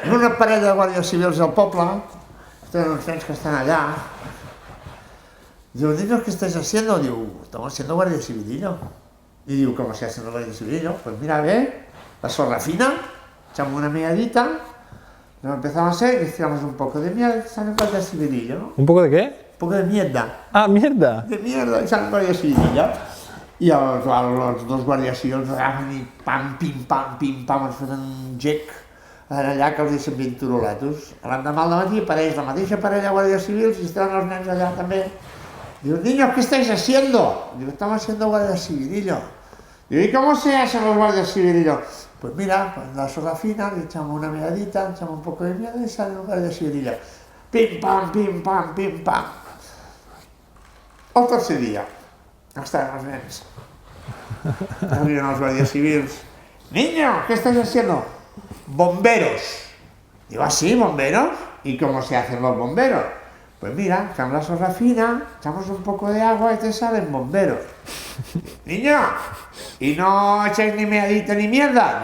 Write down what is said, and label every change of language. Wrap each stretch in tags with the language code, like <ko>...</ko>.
<ca>Una parella de guàrdies civils del poble, tenen uns nens que estan allà.</ca> <es>Diu, niños, ¿qué estáis haciendo? Digo, estamos haciendo guardia civilillo. Y digo, ¿cómo se hace el guardia civilillo? Pues mira, ve, la sorra fina, echamos una miadita, lo empezamos a hacer y tiramos un poco de miel, sale el guardia civilillo, ¿no? ¿Un poco de qué? Un poco de mierda. Ah, mierda. De mierda, y sale el guardia civilillo.</es> <ca>I els dos guàrdies civils agafen i pam, pim, pam, ens foten un gec allà que els deixen ben turuletos. L'endemà al matí apareix la mateixa parella de guàrdies civils i estaven els nens allà també.</ca> <es>Diu, niños, ¿qué estáis haciendo? Digo, estamos haciendo guardia civilillo. Digo, ¿y cómo se hacen los guardias civilillos? Pues mira, con la sorra fina, le echamos una miradita, echamos un poco de mierda y sale el guardia civilillo. Pim, pam, pim, pam, pim, pam.</es> <ca>El tercer dia, estaven els nens. Arriben els guàrdies civils.</ca> <es>Niño, ¿qué estáis haciendo? Bomberos. Digo, ¿ah, sí, bomberos? ¿Y cómo se hacen los bomberos? Pues mira, echamos la sorra fina, echamos un poco de agua y te salen bomberos. Niño, ¿y no echáis ni meadita ni mierda?</es>